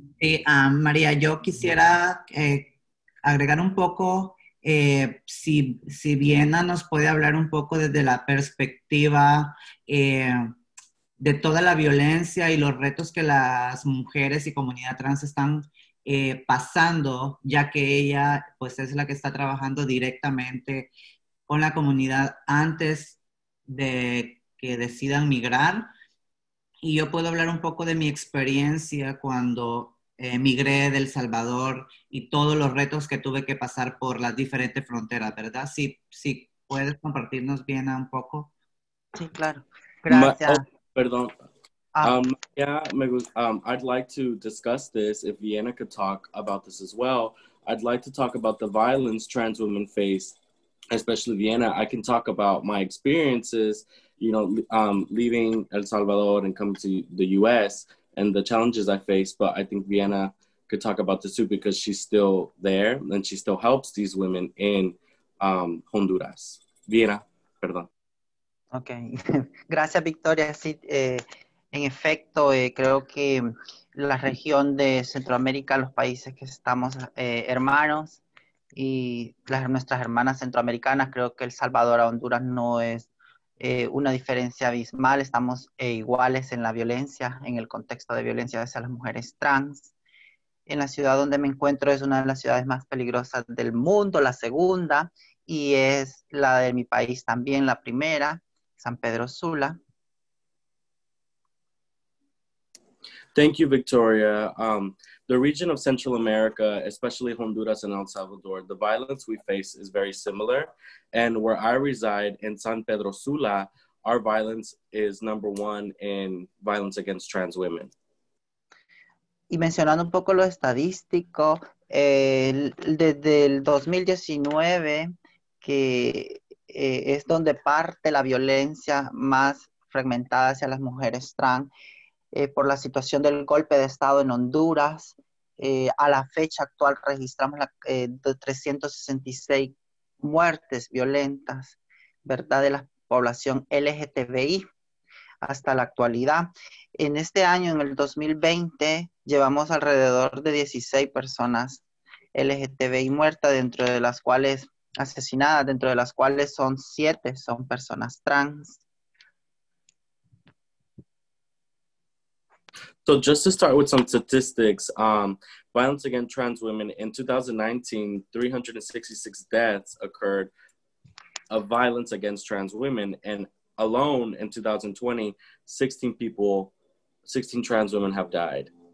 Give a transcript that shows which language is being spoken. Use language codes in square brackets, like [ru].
[es] Sí, María, yo quisiera agregar un poco, si Viena nos puede hablar un poco desde la perspectiva de toda la violencia y los retos que las mujeres y comunidad trans están pasando, ya que ella pues es la que está trabajando directamente con la comunidad antes de que decidan migrar. Y yo puedo hablar un poco de mi experiencia cuando migré de El Salvador y todos los retos que tuve que pasar por las diferentes fronteras, ¿verdad? Sí, puedes compartirnos bien un poco. Sí, claro. Gracias. Perdón. [en] I'd like to discuss this, if Viena could talk about this as well. I'd like to talk about the violence trans women face, especially Viena. I can talk about my experiences, leaving El Salvador and coming to the US and the challenges I face, but I think Viena could talk about this too because she's still there and she still helps these women in Honduras. [es] Viena, perdón. Ok, gracias Victoria. Sí, en efecto, creo que la región de Centroamérica, los países que estamos hermanos y nuestras hermanas centroamericanas, creo que El Salvador a Honduras no es una diferencia abismal, estamos iguales en la violencia, en el contexto de violencia hacia las mujeres trans. En la ciudad donde me encuentro es una de las ciudades más peligrosas del mundo, la segunda, y es la de mi país también, la primera, San Pedro Sula. [en] Thank you, Victoria. The region of Central America, especially Honduras and El Salvador, the violence we face is very similar. And where I reside in San Pedro Sula, our violence is #1 in violence against trans women. [es] Y mencionando un poco lo estadístico, desde el 2019, que es donde parte la violencia más fragmentada hacia las mujeres trans, por la situación del golpe de Estado en Honduras. A la fecha actual registramos 366 muertes violentas, ¿verdad?, de la población LGTBI hasta la actualidad. En este año, en el 2020, llevamos alrededor de 16 personas LGTBI muertas, dentro de las cuales asesinadas, dentro de las cuales 7 son personas trans. [en] So just to start with some statistics, violence against trans women in 2019, 366 deaths occurred of violence against trans women. And alone in 2020, 16 trans women have died.